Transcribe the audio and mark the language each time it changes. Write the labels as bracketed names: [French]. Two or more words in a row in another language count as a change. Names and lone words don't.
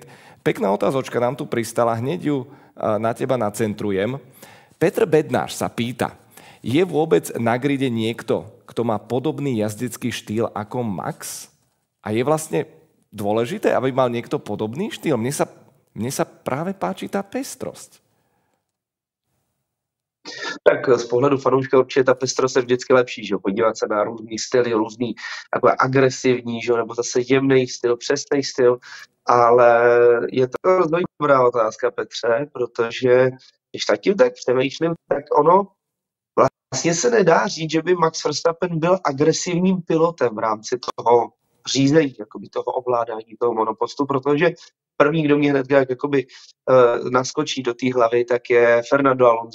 [Slovak] Pekná otázočka nám tu pristala, hneď ju na teba nacentrujem. Petr Bednáš sa pýta, je vôbec na gride niekto, kto má podobný jazdecký štýl ako Max? A je vlastne dôležité, aby mal niekto podobný štýl? Mne sa práve páči tá pestrosť. [Czech] Tak z pohledu fanouška určitě ta pestrost je vždycky lepší, že? Podívat se na různý styly, různý takové agresivní, že? Nebo zase jemný styl, přesný styl, ale je to rozhodně dobrá otázka, Petře, protože když zatím tak přemýšlím, tak ono vlastně se nedá říct, že by Max Verstappen byl agresivním pilotem v rámci toho řízení, jakoby toho ovládání toho monopostu, protože první, kdo mě hned jakoby naskočí do té hlavy, tak je Fernando Alonso.